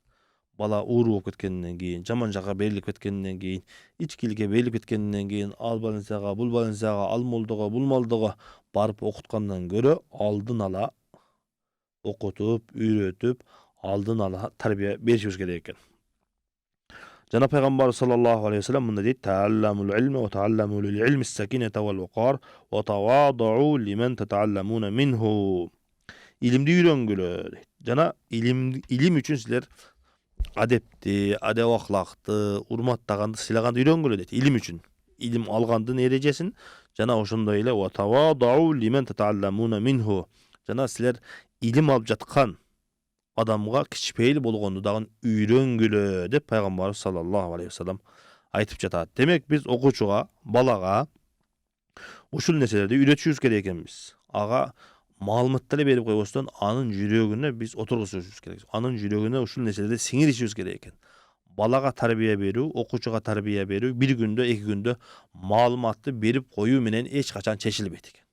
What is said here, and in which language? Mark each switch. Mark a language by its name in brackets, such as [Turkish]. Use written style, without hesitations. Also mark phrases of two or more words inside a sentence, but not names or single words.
[Kyrgyz] Бала ууру болуп кеткенден кийин, жаман жакка берилип кеткенден кийин, ичкиликке берилип кеткенден кийин, ал больницага, бул больницага, ал молдого, бул молдого барып окуткандан көрө алдын ала окутуп, үйрөтүп, алдын ала тарбия беришибиз керек экен. Жана пайгамбар [Arabic] صلى الله عليه وسلم [Kyrgyz] мындай дейт: [Arabic] "تعلموا العلم وتعلموا للعلم السكينة والوقار وتواضعوا لمن تتعلمون منه." [Kyrgyz] Илимди үйрөнгүлө дейт. Жана илим үчүн силер адепти, адеп ахлакты, урматтаганды, сыйлаганды үйрөнгүлө дейт. Илим үчүн. Илим алгандын эрежесин жана ошондой эле [Arabic] وتواضعوا لمن تتعلمون منه. [Kyrgyz] Жана силер илим алып жаткан адамга кичпейли болгонду дагы үйрөнгүлө деп пайгамбарыбыз [Arabic] صلى الله عليه وسلم [Kyrgyz] айтып жатат. Демек биз окуучуга, балага ушул нерселерди үйрөтүшүбүз керек экенбиз. Ага маалымат деле берип койбостон, анын жүрөгүнө биз отургузушубуз керек. Анын жүрөгүнө ушул нерселерди сиңиришибиз керек экен. Балага тарбия берүү, окуучуга тарбия берүү бир күндө, 2 күндө маалыматты берип коюу менен эч качан чечилбейт экен.